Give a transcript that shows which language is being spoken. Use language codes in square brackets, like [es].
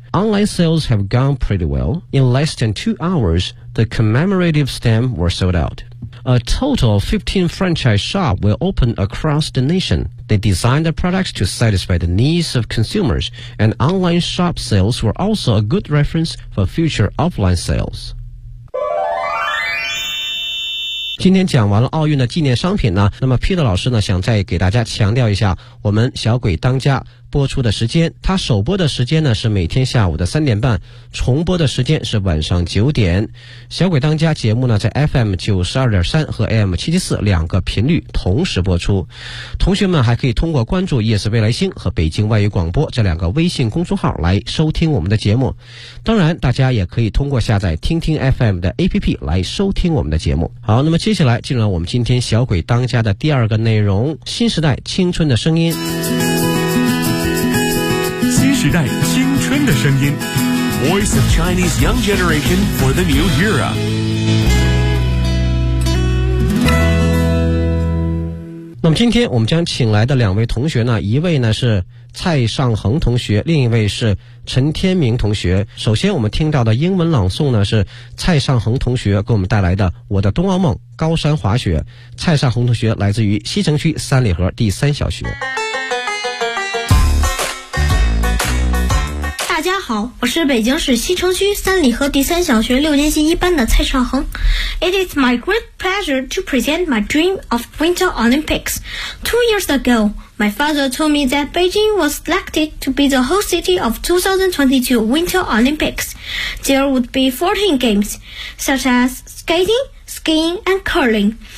[en] Online sales have gone pretty well. In less than 2 hours, the commemorative stamp were sold out. A total of 15 franchise shops will open across the nation. They designed their products to satisfy the needs of consumers, and online shop sales were also a good reference for future offline sales. [zh] 今天讲完了奥运的纪念商品呢，那么 Peter 老师呢想再给大家强调一下，我们小鬼当家播出的时间，它首播的时间呢是每天下午的3:30，重播的时间是晚上9:00。小鬼当家节目呢在 FM92.3 和 AM774 两个频率同时播出，同学们还可以通过关注夜色未来星和北京外语广播这两个微信公众号来收听我们的节目，当然大家也可以通过下载听听 FM 的 APP 来收听我们的节目。好，那么接下来进入了我们今天小鬼当家的第二个内容，新时代青春的声音。时代青春的声音 [en] Voice of Chinese Young Generation for the New Era。 [zh] 那么今天我们将请来的两位同学呢，一位呢是蔡尚恒同学，另一位是陈天明同学。首先我们听到的英文朗诵呢是蔡尚恒同学给我们带来的《我的冬奥梦》高山滑雪。蔡尚恒同学来自于西城区三里河第三小学。大家好，我是北京市西城区三里河第三小学6年级1班的蔡尚恒。 [en] It is my great pleasure to present my dream of Winter Olympics. 2 years ago, my father told me that Beijing was selected to be the host city of 2022 Winter Olympics. There would be 14 games, such as skating, skiing, and curling.